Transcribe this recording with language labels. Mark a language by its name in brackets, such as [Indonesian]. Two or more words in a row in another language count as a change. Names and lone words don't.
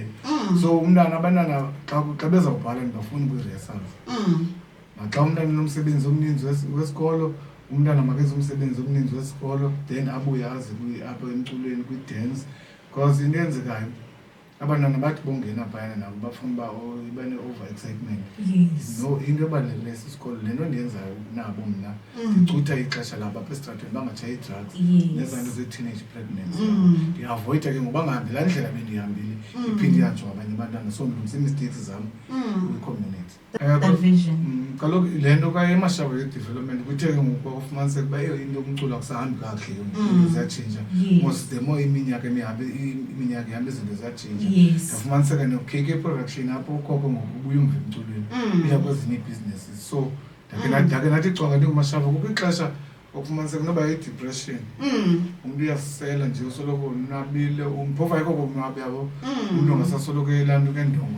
[Xhosa] So abantwana xa bezawubhala ndibafuni kwii-rehearsals. Naxa umntana enomsebenzi omninzi wesikolo umntana makenze umsebenzi omninzi wesikolo then abuye aze apha emculweni kwi-dance because into eyenzekayo abantwana bathi bongena phayana nabo bafuna uba iba [English] ne-over excitement. [Xhosa] No, into ebalulekileyo sisikolo le nto ndiyenzayo nabo mna ndicutha ixesha labo apha esitratweni bangatshayi ii-drugs nezaa nto [English] ze-teenage pregnancy. [Xhosa] Ndiavoyida ke ngoba ngahambi laa ndlela bendihambile iphinde ihanjwa abanye abantwana so ndilungisa ii-mistakes zam kwi-community. [English] That vision. [Xhosa] kaloku le nto kayemashawe ye-development kuthe ke ngoku kwafumaniseka uba into umculo akusahambi kakuhle ziyatshintsha [English] most the more [Xhosa] iminyaka ihambe izinto ziyatshintsha ndafumaniseka no-KK production apho ukhokho ngoku ubuye umva emculweni uya kwezinye ii-businesses so ndake nathi cwanga ndingumashawe kukho ixesha okufumaniseka noba yi-depression umntu uyasela nje usoloko unabile phofu ayikho konwabe yabo umntu ongasasoloko elaa ke ndongo